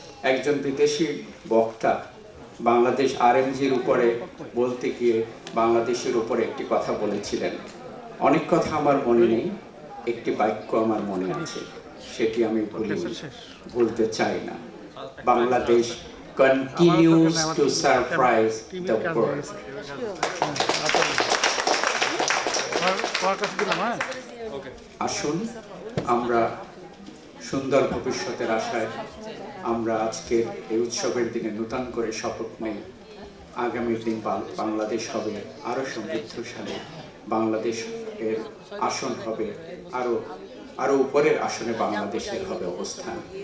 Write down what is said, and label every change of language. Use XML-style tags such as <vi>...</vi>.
<bn>একজন বিদেশি বক্তা বাংলাদেশ আরএমজির উপরে বলতে গিয়ে বাংলাদেশের উপরে একটি কথা বলেছিলেন। অনেক কথা আমার মনে নেই, একটি বাক্য আমার মনে আছে, সেটি আমি বলতে চাই না।</bn> <en>Bangladesh continues to surprise the world.</en> <bn>আসুন আমরা সুন্দর ভবিষ্যতের আশায় আমরা আজকের এই উৎসবের দিনে নূতন করে শপথ নেই। আগামী দিন বাংলাদেশ হবে আরো সমৃদ্ধশালী, বাংলাদেশ এর আসন হবে আরো উপরের আসনে বাংলাদেশের হবে অবস্থান।</bn>